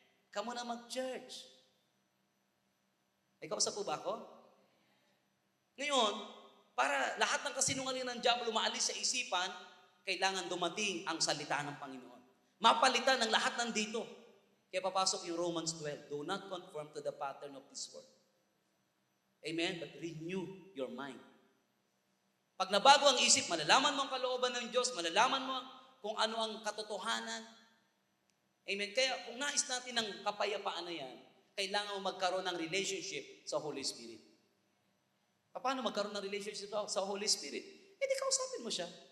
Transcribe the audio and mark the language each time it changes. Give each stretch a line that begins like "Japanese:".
Filipino: Kamu na mag-church. May kausap po ba ako? Ngayon, para lahat ng kasinungalingan ng diablo maalis sa isipan, kailangan dumating ang salita ng Panginoon. Mapalitan ng lahat ng dito. Kaya papasok yung Romans 12.
English: Do not conform to the pattern of this world. Amen? But renew your mind.
Filipino: Pag nabago ang isip, malalaman mo ang kalooban ng Diyos, malalaman mo kung ano ang katotohanan. Amen? Kaya kung nais natin ng kapayapaan na yan, kailangan mo magkaroon ng relationship sa Holy Spirit. Paano magkaroon ng relationship sa Holy Spirit? Di kausapin mo siya.